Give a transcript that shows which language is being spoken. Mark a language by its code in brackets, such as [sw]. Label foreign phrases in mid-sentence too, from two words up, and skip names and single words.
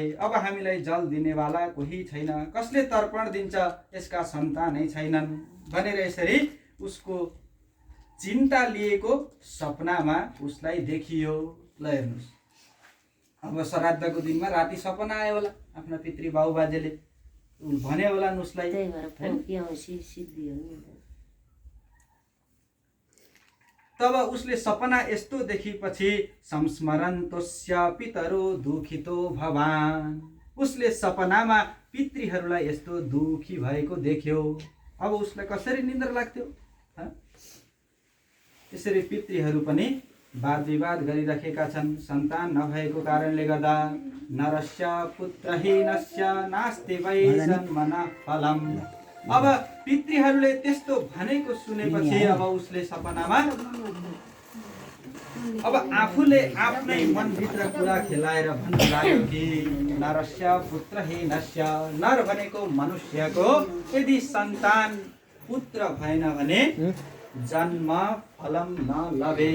[ne] अब हामीलाई जल दिनेवाला कोही छैन, कसले तर्पण दिन्छ, यसका सन्तानै छैनन् भनेर यसरी उसको चिन्ता लिएको सपनामा उसलाई देखियो। ल हेर्नुहोस्, अब श्राद्धको दिनमा राति सपना आयो होला, आफ्ना पितृ बाउ बाजेले भने होला उसलाई। तब उसले सपना यस्तो देखेपछि [sa] संस्मरन्तस्य पितरो दुखितो भवान। [ne] उसले सपनामा पितृहरूलाई यस्तो दुखी भएको देख्यो। अब उसलाई कसरी निन्द्रा लाग्थ्यो। यसरी पितृहरू पनि वाद विवाद गरिरहेका छन्। सन्तान नभएको कारणले गर्दा [sa] नरस्य पुत्रहीनस्य नास्ति वै जन्मना फलम। [ne] अब पितृहरूले त्यस्तो भनेको सुनेपछि अब उसले सपनामा अब आफूले आफ्नै मनभित्र कुरा खेलाएर भन्न लाग्यो कि [sa] नरस्य पुत्रहीनस्य, [ne] नर भनेको मनुष्यको यदि सन्तान पुत्र भएन भने जन्म फलम नलभे।